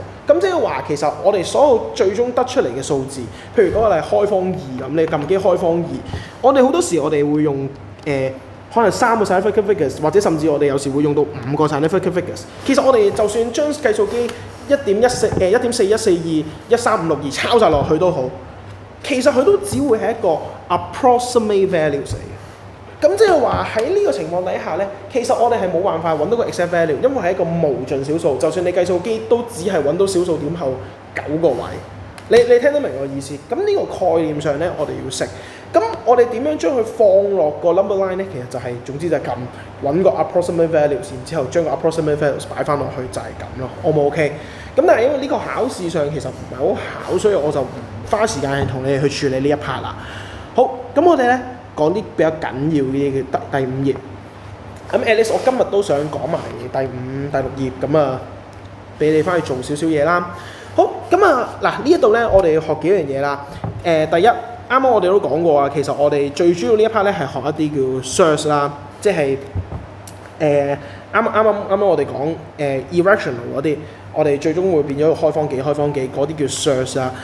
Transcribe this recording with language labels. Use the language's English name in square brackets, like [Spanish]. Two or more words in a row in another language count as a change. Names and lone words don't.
[Cantonese] 咁即係話其實我哋所有最終得出嚟嘅數字，譬如嗰個係開方2咁，你撳機開方2，我哋好多時我哋會用可能3個 [English] significant figures， [Cantonese] 或者甚至我哋有時會用到5個 [English] significant figures。 [Cantonese] 其實我哋就算將計數機1.41421352抄晒落去都好，其實佢都只會係一個 [English] approximate values [Cantonese] 嚟嘅。咁即係話喺呢個情況底下咧，其實我哋係冇辦法揾到個 [English] exact value， [Cantonese] 因為係一個無盡小數，就算你計數機都只係揾到小數點後9個位。你聽得明我意思？咁呢個概念上咧，我哋要識。咁我哋點樣將佢放落個 [English] number line [Cantonese] 咧？其實就係、總之就係撳揾個 [English] approximate values， [Cantonese] 然之後將個 [English] approximate values [Cantonese] 擺翻落去就係咁咯。O 唔 OK？咁但係因為呢個考試上其實唔係好考，所以我就唔花時間同你哋去處理呢一 part 啦。好，咁我哋咧講啲比較緊要嘅嘢嘅第5頁。咁 [English] at least [Cantonese] 我今日都想講埋第5、第6頁，咁俾你翻去做少少嘢啦。好，咁嗱呢一度咧，我哋要學幾樣嘢啦。第一，啱啱我哋都講過啊，其實我哋最主要呢一 part 咧係學一啲叫 search 啦，即係啱啱我哋講irrational 嗰啲，我哋最終會變咗開方幾嗰啲叫 search 啦。